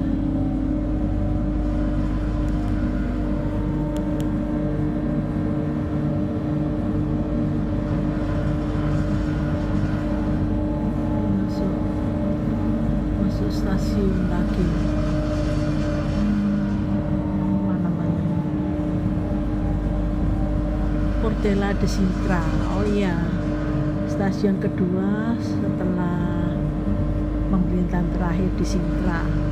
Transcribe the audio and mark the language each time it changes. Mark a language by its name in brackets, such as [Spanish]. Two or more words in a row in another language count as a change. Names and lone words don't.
[Indonesian] Masuk stasiun lagi. Mana namanya? Portela de Sintra. Oh iya, stasiun kedua setelah pemerintahan terakhir di Sintra.